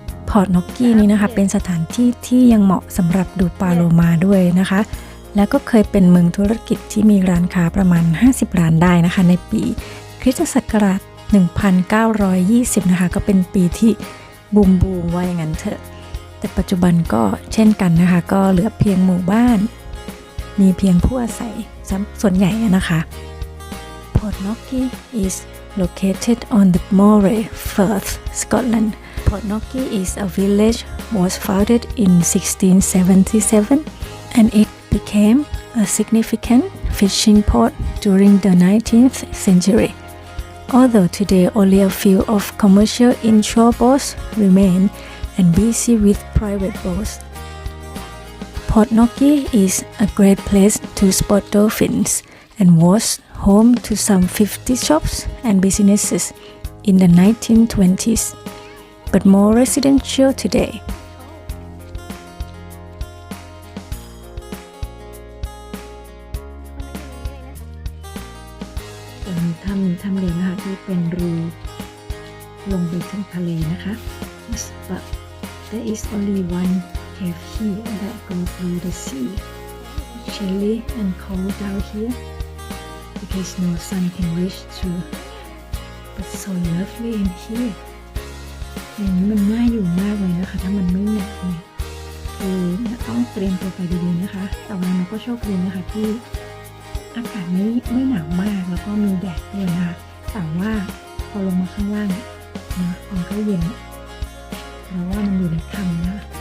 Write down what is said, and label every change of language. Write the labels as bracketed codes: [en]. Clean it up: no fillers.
[th] พอร์ตน็อกกี้นี้นะคะเป็นสถานที่ที่ยังเหมาะสำหรับดูปลาโลมาด้วยนะคะแล้วก็เคยเป็นเมืองธุรกิจที่มีร้านค้าประมาณ50ร้านได้นะคะในปีคริสตศักราช 1920 นะคะก็เป็นปีที่บูมว่าอย่างนั้นเถอะแต่ปัจจุบันก็เช่นกันนะคะก็เหลือเพียงหมู่บ้านมีเพียงผู้อาศัยส่วนใหญ่นะคะ [en] Port Nocky is located on the Moray Firth, Scotland. Port Nocky is a village was founded in 1677 and it became a significant fishing port during the 19th century. Although today only a few of commercial inshore boats remain and busy with private boats.Port Nocky is a great place to spot dolphins and was home to some 50 shops and businesses in the 1920s, but more residential today. [th] จะมีถ้ำเดียวนะคะที่เป็นรูลงไปถึงทะเลนะคะ [en] but there is only one cave here that go through the sea. Chilly and cold down here because no sun can reach through. But so lovely in here. [th] อย่างนี้มันน่าอยู่มากเลยนะคะถ้ามันไม่หนาวเนี่ยคือต้องเตรียมตัวไปดีๆนะคะแต่ว่ามันก็โชคดีนะคะที่อากาศไม่หนาวมากแล้วก็มีแดดด้วยนะคะแต่ว่าพอลงมาข้างล่างนะมันก็เย็นเพราะว่ามันอยู่ในถ้ำนะ